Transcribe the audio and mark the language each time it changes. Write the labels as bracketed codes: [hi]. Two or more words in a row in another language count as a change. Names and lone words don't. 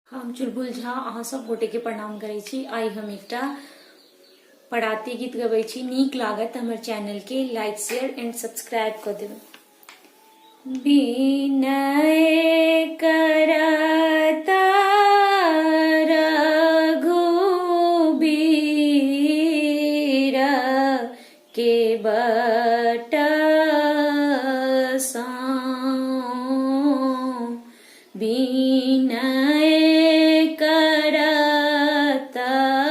[mai] हम चुलबुल झा अहाँ सब गोटे के प्रणाम करै छी। आई हम एकटा पढ़ाती गीत गबै छी। नीक लागत हमर चैनल के [en] like share and subscribe [mai] कर देबै। विनय करता रघुबीर के बट विनय करता